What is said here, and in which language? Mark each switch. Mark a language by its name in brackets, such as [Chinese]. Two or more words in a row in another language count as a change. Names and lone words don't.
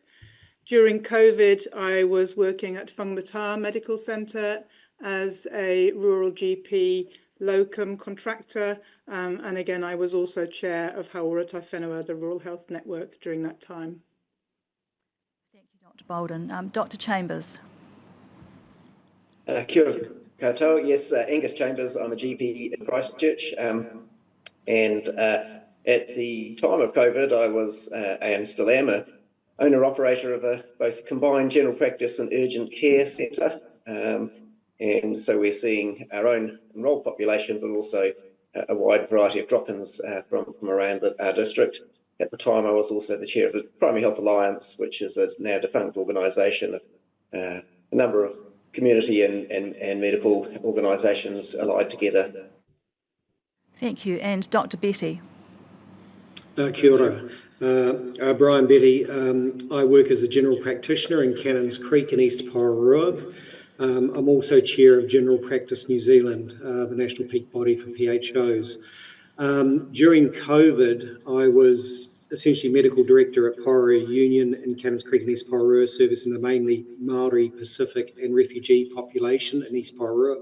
[English] During COVID, I was working at Whangamata Medical Centre as a rural GP locum contractor, and again, I was also chair of Hauora Tai Whenua, the Rural Health Network during that time. Dr. Bolden. Dr. Chambers. [Māori] Kia ora koutou. [English] Yes, Angus Chambers. I'm a GP in Christchurch, and at the time of COVID, I was and still am a owner-operator of a both combined general practice and urgent care centre, and so we're seeing our own enrolled population, but also a wide variety of drop-ins from around our district. At the time, I was also the chair of the Primary Health Alliance, which is a now defunct organisation of a number of community and medical organisations allied together. Thank you. And Dr. Betty. [Māori] Kia ora. [English] Brian Betty. I work as a general practitioner in Cannons Creek in East Pararua. I'm also chair of General Practice New Zealand, the national peak body for PHOs. During COVID, I was essentially medical director at Pararua Union in Cannons Creek in East Pararua, servicing the mainly Maori, Pacific and refugee population in East Pararua.